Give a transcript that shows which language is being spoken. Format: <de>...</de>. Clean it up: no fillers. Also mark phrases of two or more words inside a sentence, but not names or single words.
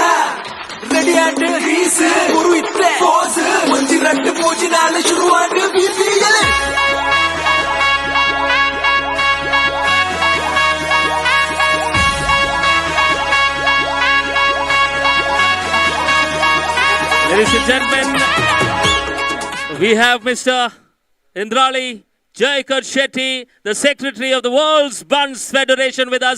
<tcy>ರೆಡಿ ಆಂಡ್ ರೀಸ್ ಗುರು ಇತ್ತೆ ಪೋಸ್ ಒಂಜಿ ರಟ್ಟು ಪೂಜಿ ನಾಳೆ ಶುರುವಾಂಡ್ ಬಿಸಿಯಲೆ</tcy> <en>Ladies and gentlemen, we have Mr. Indrali Jaikar Shetty, the Secretary of the World's Bunts Federation with us.</en>